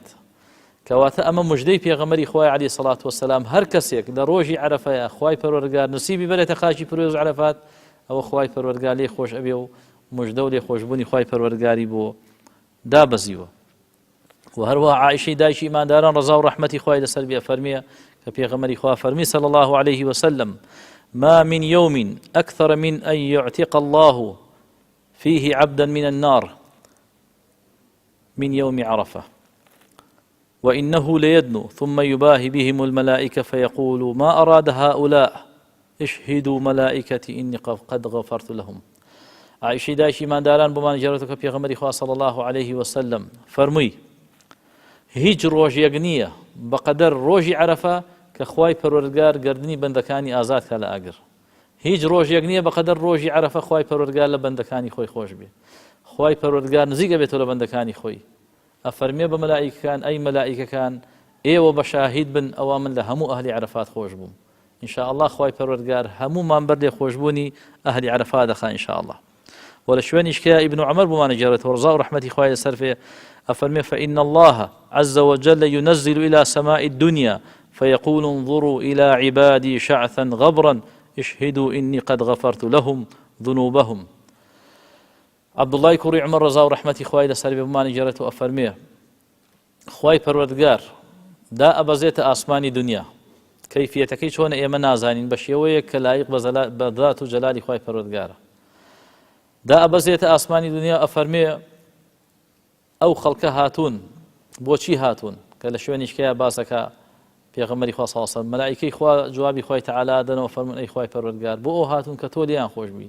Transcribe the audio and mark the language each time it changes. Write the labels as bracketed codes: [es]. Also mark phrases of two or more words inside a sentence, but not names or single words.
[ckb] کەواتە ئەمە موژدەی پێغەمبەری خوای [ar] عەلەیهی سەڵات وسەلام [ckb] هەر کەسێک لە ڕۆژی عەرەفەیە خوای پەروەردگار نسیبی بەرێتە خاکی پیرۆز عەرەفات ئەوە خوای پەروەردگار لێ خۆش ئەبێ و موژدە و لێخۆشبوونی خوای پەروەردگاری بۆ دابەزیوە. و هەروەها عائیشەی دایکی ئیمانداران ڕەزا و ڕەحمەتی خوای لەسەر بێ فەرمیە کە پێغەمبەری خوا فەرمی [ar] صلی الله عليه وسلم ما من يوم أكثر من أن يعتق الله فيه عبدا من النار من يوم عرفة وإنه ليدنو ثم يباهي بهم الملائكة فيقول ما أراد هؤلاء اشهدوا ملائكتي إني قد غفرت لهم. [ckb] عائشة دایشی مانداران بۆمان جێڕێتەوە کە پێغەمبەری خوا [ar] صلی الله عليه وسلم [ckb] فەرمووی هیچ ڕۆژێک نییە بەقەدەر ڕۆژی عەرەفە کە خوای پەروەردگار گردنی بەندەکانی ئازاد کە لە ئاگر. هیچ ڕۆژێک نییە بەقەدەر ڕۆژی عەرەفە خوای پەروەردگار لە بەندەکانی خۆی خۆش بێ. خوای پەروەردگار نزیک ئەبێتەوە لە بەندەکانی خۆی. ئەفەرمێ بە مەلائیکەکان ئەی مەلائیکەکان ئێوە بە شاهید بن ئەوا من لە هەموو ئەهلی عەرەفات خۆش بووم. ئینشاء الله خوای پەروەردگار هەمومان بەردێ خۆشبوونی ئەهلی عەرەفات دەخا ئینشاء الله. ولا شوێنیش کە ابن عمر بۆمان گێڕێتەوە ڕزا و ڕەحمەتی خوای لەسەر فێ ئەفەرمێ [ar] فإن الله عز وجل ينزل إلى سماء الدنيا فيقول انظروا إلى عبادي شعثا غبرا اشهدوا إني قد غفرت لهم ذنوبهم. [ckb] عبد الله کوڕی عمر ڕزا و ڕەحمەتی خوای لەسەر فێ بۆمان گێڕێتەوە ئەفەرمێ خوای پەروەردگار دا ئەبەزێتە ئاسمانی دنیا کەیفیەتەکەی چۆنە ئێمە نازانین بە شێوەیەک کە لایق بە ذات و جەلالی خوای پەروەردگارە. دا ئەبەزێتە ئاسمانی دنیا ئەفەرمێ ئەو خەڵکە هاتوون بۆچی هاتوون کە لە شوێنیشکەیە باسەکە پێغەمبەری خوا [ar] صلی الله علیه و سلم [ckb] مەلائیکەی خوا جوابی خوای تەعالی دەنەوە فەرمون ئەی خوای پەروەردگار بۆ ئەو هاتوون کە تۆ لیان خۆش بووی.